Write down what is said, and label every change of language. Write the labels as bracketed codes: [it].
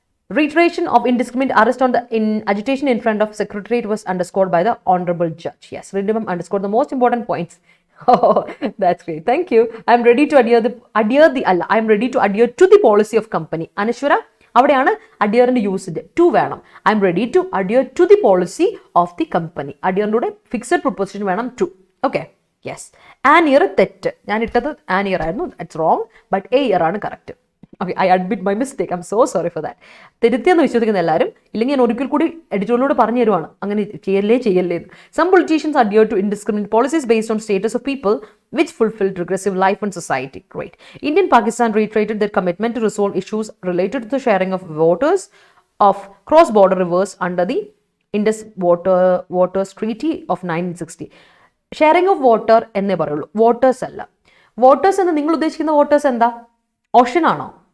[en] Reiteration of indiscriminate arrest on the agitation in front of secretariat was underscored by the honorable judge. Yes, Rintu underscored the most important points. Oh, that's great. Thank you. I am ready to I am ready to adhere to the policy of company. [ml] Anishwara, അവിടെയാണ് അഡിയറിന്റെ usage. To വേണം. [en] I'm ready to adhere to the policy of the company. [ml] അഡിയറിൻ്റെ കൂടെ fixed preposition വേണം, to. Okay. Yes. An year തെറ്റ്, ഞാൻ ഇട്ടത് an year ആയിരുന്നു, [en] it's wrong, [ml] but A year ആണ് correct. Okay, [en] I admit my mistake, I'm so sorry for that. [ml] തിരുത്തിയെന്ന് വിശ്വസിക്കുന്ന എല്ലാവരും, ഇല്ലെങ്കിൽ ഞാൻ ഒരിക്കൽ കൂടി എഡിറ്റോറിയലോട് പറഞ്ഞു തരുവാണ്, അങ്ങനെ ചെയ്യല്ലേ. [en] Some politicians adhere to indiscriminate policies based on status of people which fulfill regressive life in society. Great. Indian Pakistan reiterated their commitment to resolve issues related to the sharing of waters of cross-border rivers under the Indus Waters Treaty of 1960. Sharing of water [ml] എന്നേ പറയുള്ളൂ, waters അല്ല. Waters എന്ന് നിങ്ങൾ ഉദ്ദേശിക്കുന്ന waters എന്താ, Ocean ആണോ?